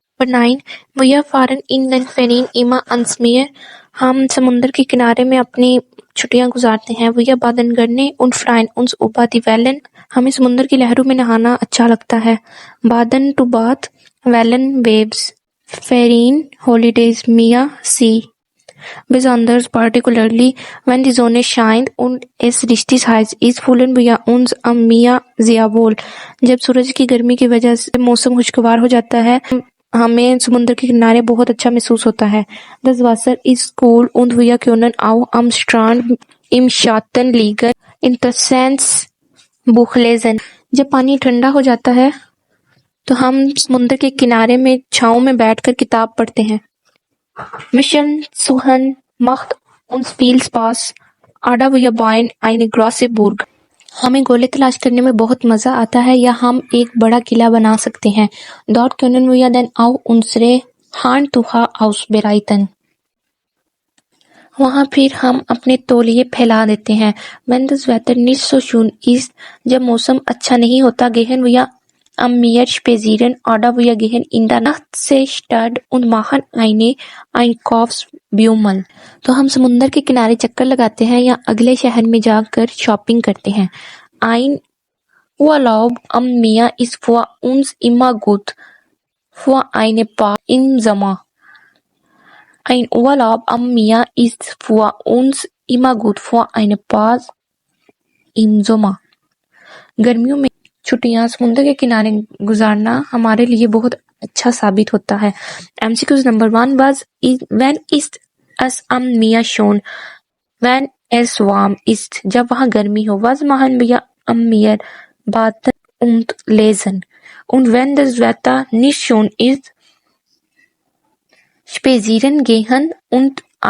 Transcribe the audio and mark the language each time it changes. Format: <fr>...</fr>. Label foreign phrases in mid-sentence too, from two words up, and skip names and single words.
<de>نمبر 9 wir fahren in den Ferien immer ans Meer.</de> <ur>ہم سمندر کے کنارے میں اپنی چھٹیاں گزارتے ہیں.</ur> <de>wir baden gerne und freuen uns über die Wellen.</de> <ur>ہمیں سمندر کی لہروں میں نہانا اچھا لگتا ہے.</ur> <en>baden to bath, Wellen waves.</en> <de>Ferien holidays Meer See. Besonders particularly wenn die Sonne scheint und es richtig heiß ist, fühlen wir uns am Meer sehr wohl.</de> <ur>جب سورج کی گرمی کی وجہ سے موسم خوشگوار ہو جاتا ہے ہمیں سمندر کے کنارے بہت اچھا محسوس ہوتا ہے.</ur> <de>Das Wasser ist cool und wir können auch am Strand im Schatten liegen. Interessant Buch lesen.</de> <ur>جب پانی ٹھنڈا ہو جاتا ہے تو ہم سمندر کے کنارے میں چھاؤں میں بیٹھ کر کتاب پڑھتے ہیں.</ur> <de>Mission suchen macht uns viel Spaß. Oder wir bauen eine große Burg.</de> <ur>ہمیں گولے تلاش کرنے میں بہت مزہ آتا ہے یا ہم ایک بڑا قلعہ بنا سکتے ہیں.</ur> <de>Dort können wir dann auch unsere Handtücher ausbreiten.</de> <ur>وہاں پھر ہم اپنے تولیے پھیلا دیتے ہیں.</ur> <de>Wenn das Wetter nicht so schön ist,</de> <ur>جب موسم اچھا نہیں ہوتا,</ur> <de>gehen wir am Meer spazieren oder wir gehen in der Nachtseestadt und machen eine Einkaufsbummel.</de> <ur>تو ہم سمندر کے کنارے چکر لگاتے ہیں یا اگلے شہر میں جا کر شاپنگ کرتے ہیں.</ur> <de>Ein Urlaub am Meer ist für uns immer gut. Für eine Pause im Sommer. Ein Urlaub am Meer ist für uns immer gut. Für eine Pause im Sommer.</de> <ur>گرمیوں میں چھٹیاں سمندر کے کنارے گزارنا ہمارے لیے بہت اچھا ثابت ہوتا ہے.</ur> <de>MCQs نمبر 1 when ist es am Meer schön? Wenn es warm ist.</de> <ur>جب وہاں گرمی ہو.</ur> <de>Was machen wir am Meer? Baden und lesen. Und wenn das Wetter nicht schön ist, spazieren gehen und</de>